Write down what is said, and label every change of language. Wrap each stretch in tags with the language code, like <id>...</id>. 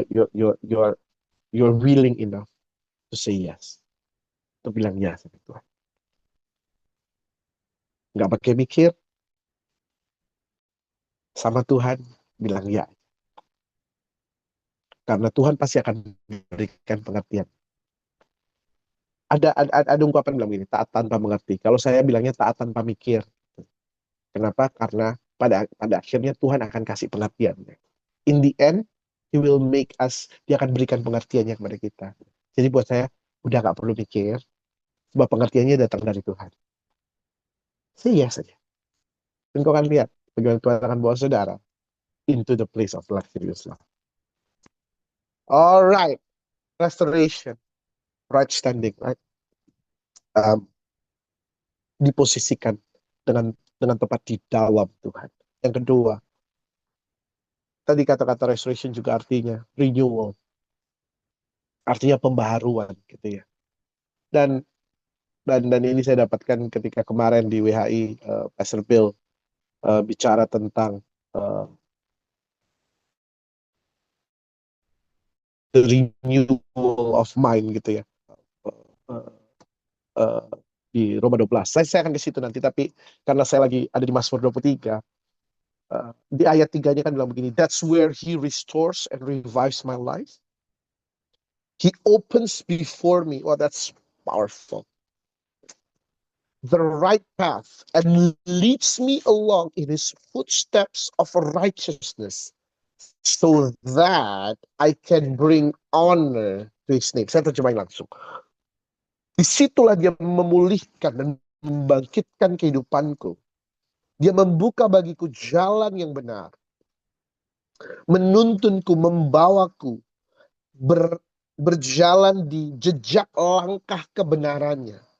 <en>You're willing enough to say yes.</en> <id>Untuk bilang ya sama Tuhan. Nggak pakai mikir. Sama Tuhan bilang ya. Karena Tuhan pasti akan memberikan pengertian. Ada ungkapan bilang gini, taat tanpa mengerti. Kalau saya bilangnya taat tanpa mikir. Kenapa? Karena pada akhirnya Tuhan akan kasih pengertian.</id> <en>In the end,</en> <id>dia akan berikan pengertiannya kepada kita. Jadi buat saya, udah gak perlu mikir, sebab pengertiannya datang dari Tuhan.</id> <en>Say yes</en> <id>saja. Dan kau akan lihat, bagaimana Tuhan akan bawa saudara</id> <en>into the place of luxurious love. Alright, restoration, right standing, right?</en> <id>diposisikan dengan tepat di dalam Tuhan. Yang kedua, tadi kata-kata restoration juga artinya renewal, artinya pembaharuan gitu ya. Dan dan ini saya dapatkan ketika kemarin di WHI, Pastor Bill bicara tentang uh,</id> <en>the renewal of mind</en> <id>gitu ya. Uh, uh, di Roma 12. Saya akan ke situ nanti, tapi karena saya lagi ada di Mazmur 23, di ayat 3-nya kan bilang begini,</id> <en>that's where he restores and revives my life. He opens before me. Oh, that's powerful. The right path and leads me along in his footsteps of righteousness so that I can bring honor to his name.</en> <id>Saya terjemahin langsung. Disitulah dia memulihkan dan membangkitkan kehidupanku. Dia membuka bagiku jalan yang benar. Menuntunku, membawaku berjalan di jejak langkah kebenarannya.</id>